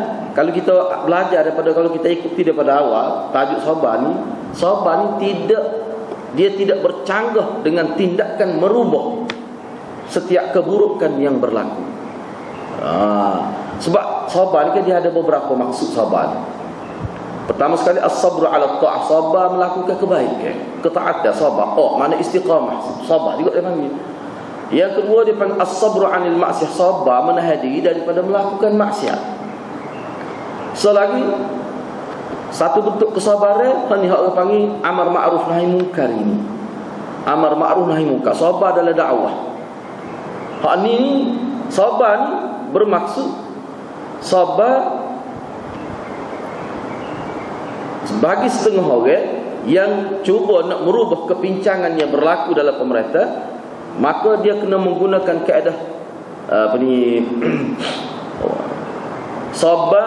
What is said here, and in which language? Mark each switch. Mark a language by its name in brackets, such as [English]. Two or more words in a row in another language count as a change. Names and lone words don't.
[Malay] Kalau kita belajar daripada, kalau kita ikuti daripada awal tajuk sabar ni dia tidak bercanggah dengan tindakan merubah setiap keburukan yang berlaku. Sebab sabar ni kan dia ada beberapa maksud sabar ni. Pertama sekali [Arabic] الصبر على الطاعة, [Malay] sabar melakukan kebaikan, ketaatan, sabar. Mana istiqamah, sabar juga dia panggil. Yang kedua dia panggil [Arabic] الصبر عن المعصية, [Malay] sabar menahan diri daripada melakukan maksiat. Selagi satu bentuk kesabaran ni orang panggil amar ma'ruf nahi munkar ini. Amar ma'ruf nahi munkar, sabar dalam dakwah. Hak ni sabar ni bermaksud sabar bagi setengah orang yang cuba nak merubah kepincangan yang berlaku dalam pemerintah, maka dia kena menggunakan kaedah sabar.